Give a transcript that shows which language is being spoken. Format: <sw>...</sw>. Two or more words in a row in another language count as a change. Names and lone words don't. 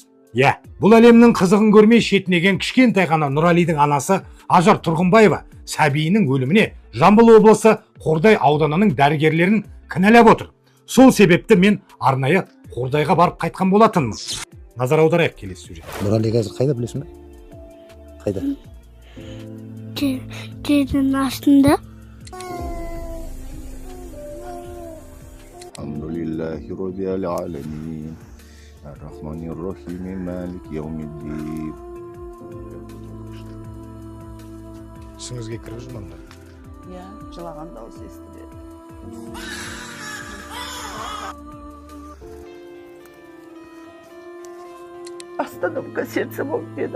<kk>Бұл әлемнің қызығын көрмей шетінеген кішкентай ғана Нұралидың анасы Ажар Тұрғынбаева сәбиінің өліміне Жамбыл облысы Қордай ауданының дәрігерлерін кінәлап отыр. Сол себепті мен арнайы Қордайға барып қайтқан болатынмын. Назар аударайық келесі сюжет. Нұрали қазір қайда, білесің бе? Қайда? Жердің астында.</kk> <ar>الحمد لله رب العالمين. الرحمن الرحيم، مالك يوم الدين.</ar> <kk>Түсіңізге кіріп жүрмін бе? Жылаған дауыс естіледі.</kk> <ru>Остановка сердца</ru> <kk>болып деді.</kk>